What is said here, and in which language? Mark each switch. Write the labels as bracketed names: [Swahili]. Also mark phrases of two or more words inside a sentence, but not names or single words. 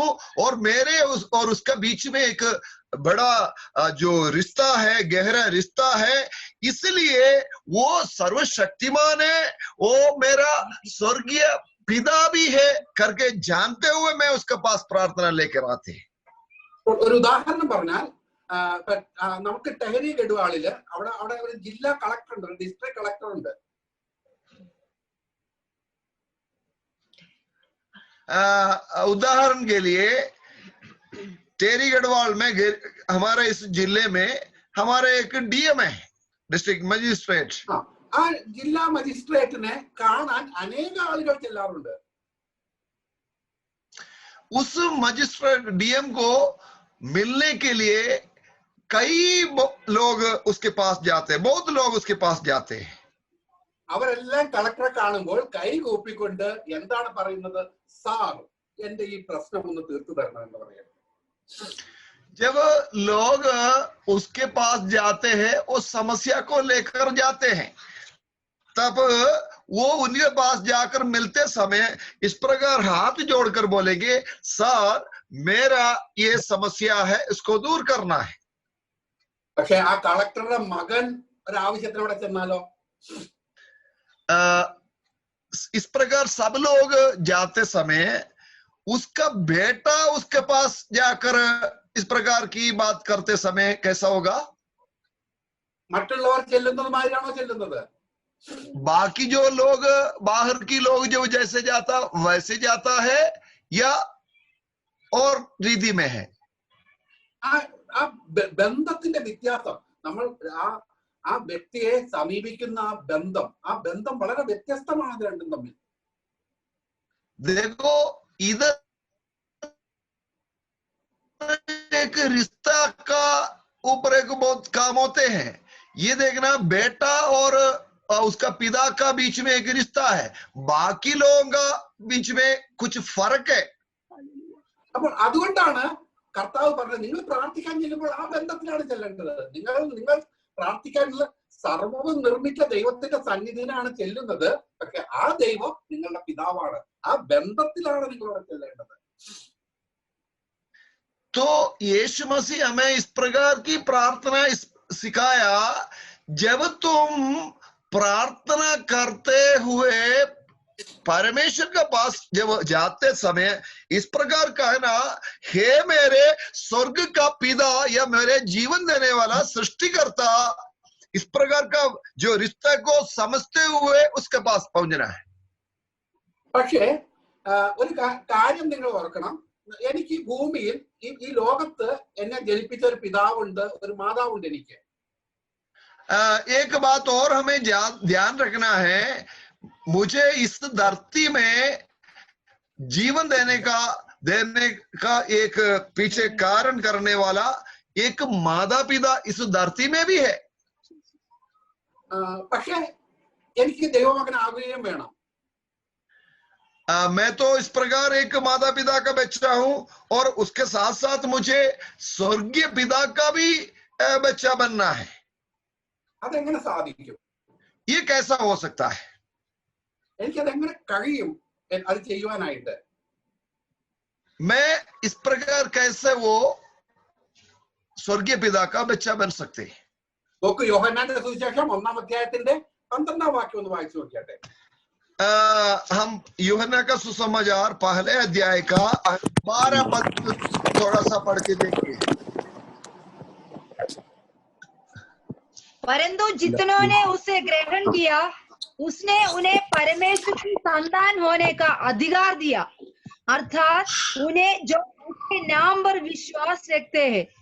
[Hindi] और मेरे और उसका बीच में एक बड़ा जो रिश्ता है, गहरा रिश्ता है. इसलिए वो सर्वशक्तिमान है, वो मेरा स्वर्गीय पिता भी है करके जानते हुए मैं उसके पास प्रार्थना लेकर आते. [Malayalam] ഒരു ഉദാഹരണം പറഞ്ഞാൽ, നമുക്ക് ടെഹരി ഗഡ്വാളില് അവിടെ ഒരു ജില്ലാ കളക്ടർ ഉണ്ട്, ഒരു [English] district collector [Malayalam] ഉണ്ട്. [Hindi] उदाहरण के लिए टेहरी गढ़वाल में हमारे इस जिले में हमारे एक डीएम है, [English] district magistrate. [Malayalam] ആ ജില്ലാ മജിസ്ട്രേറ്റിനെ കാണാൻ അനേക ആളുകൾ ചെല്ലാറുണ്ട്. [Hindi] उस मजिस्ट्रेट डीएम को मिलने के लिए कई लोग उसके पास जाते हैं, बहुत लोग उसके पास जाते हैं. [Malayalam] അവരെല്ലാം കളക്ടറെ കാണുമ്പോൾ കൈ കൂപ്പിക്കൊണ്ട് എന്താണ് പറയുന്നത്? സാർ, എന്റെ ഈ പ്രശ്നം ഒന്ന് തീർത്തു തരണം എന്ന് പറയുന്നത്. [Hindi] जब लोग उसके पास जाते हैं, उस समस्या को लेकर जाते हैं, तब वो उनके पास जाकर मिलते समय इस प्रकार हाथ जोड़कर बोलेंगे, सर मेरा ये समस्या है, इसको दूर करना है. [Malayalam] പക്ഷെ ആ കളക്ടറുടെ മകൻ ഒരാവശ്യത്തിന് അവിടെ ചെന്നാലോ? [Hindi] इस प्रकार सब लोग जाते समय उसका बेटा उसके पास जाकर इस प्रकार की बात करते समय कैसा होगा? [Malayalam] മറ്റുള്ളവർ ചെല്ലുന്നതുമാതിരിയാണോ ചെല്ലുന്നത്? [Hindi] बाकी जो लोग, बाहर की लोग जो जैसे जाता वैसे जाता है या और रीति में है? [Malayalam] ആ ബന്ധത്തിന്റെ വ്യത്യാസം, നമ്മൾ ആ വ്യക്തിയെ സമീപിക്കുന്ന ആ ബന്ധം വളരെ വ്യത്യസ്തമാണ് രണ്ടും തമ്മിൽ. [Hindi] देखो, इधर एक रिश्ता का ऊपर एक बहुत काम होते हैं. ये देखना, बेटा और उसका पिता का बीच में एक रिश्ता है, बाकी लोगों का बीच में कुछ फर्क है. [Malayalam] അപ്പോൾ അതുകൊണ്ടാണ് കർത്താവ് പറഞ്ഞത്, നിങ്ങൾ പ്രാർത്ഥിക്കാൻ ചെല്ലുമ്പോൾ ആ ബന്ധത്തിലാണ് ചെല്ലേണ്ടത്. നിങ്ങൾ പ്രാർത്ഥിക്കാനുള്ള സർവ്വവും നിർമ്മിച്ച ദൈവത്തിന്റെ സന്നിധിയിലാണ് ചെല്ലുന്നത്. പക്ഷെ ആ ദൈവം നിങ്ങളുടെ പിതാവാണ്. ആ ബന്ധത്തിലാണ് നിങ്ങളോട് ചെല്ലേണ്ടത്. [Hindi] तो यीशु मसीह हमें इस प्रकार की प्रार्थना सिखाया. जब तुम प्रार्थना करते हुए परमेश्वर के पास जब जाते समय इस प्रकार कहना, हे मेरे स्वर्ग का पिता या मेरे जीवन देने वाला सृष्टिकर्ता, इस प्रकार का जो रिश्ते को समझते हुए उसके पास पहुंचना है। [Malayalam] പക്ഷേ ഒരു കാര്യം നിങ്ങൾ ഓർക്കണം, എനിക്ക് ഈ ഭൂമിയിൽ ഈ ലോകത്ത് എന്നെ ജനിപ്പിച്ച ഒരു പിതാവുണ്ട്, ഒരു മാതാവുണ്ട് എനിക്ക്. [Hindi] एक बात और हमें ध्यान रखना है, मुझे इस धरती में जीवन देने का एक पीछे कारण करने वाला एक माता पिता इस धरती में भी है. [Malayalam] പക്ഷേ എനിക്ക് ദൈവമകനാകുകയും വേണം. [Hindi] मैं तो इस प्रकार एक माता पिता का बच्चा हूं और उसके साथ साथ मुझे स्वर्गीय पिता का भी बच्चा बनना है. [Malayalam] അതെങ്ങനെ സാധിക്കും? [Hindi] ये कैसा हो सकता है? [Malayalam] എനിക്കതെങ്ങനെ കഴിയും അത് ചെയ്യുവാനായിട്ട്? [Hindi] मैं इस प्रकार कैसे वो स्वर्गीय पिता का बच्चा बन सकते हैं? [Malayalam] നോക്കൂ, യോഹന്നാന്റെ സുവിശേഷം 1-ാം അധ്യായത്തിന്റെ 12-ാം വാക്യം ഒന്ന് വായിച്ചു നോക്കിയാട്ടെ. [Hindi] हम यूहन्ना का सुसमाचार पहले अध्याय का 12 पद थोड़ा सा पढ़ के देखिए. परंतु जितनों ने उसे ग्रहण किया, उसने उन्हें परमेश्वर की संतान होने का अधिकार दिया, अर्थात उन्हें जो उसके नाम पर विश्वास रखते हैं.